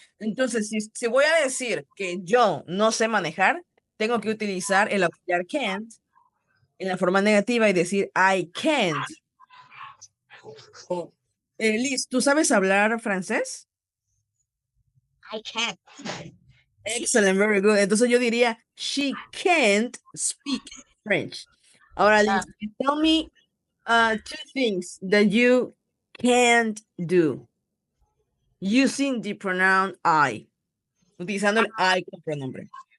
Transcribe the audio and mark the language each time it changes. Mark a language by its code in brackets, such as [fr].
[es] Entonces, si voy a decir que yo no sé manejar, tengo que utilizar el auxiliar can't en la forma negativa y decir [en] I can't. [es] Liz, ¿tú sabes hablar francés? [en] I can't. Excellent, very good. [es] Entonces yo diría, [en] she can't speak French. Ahora, Liz, tell me two things that you can't do using the pronoun I. [es] Utilizando el I como pronombre.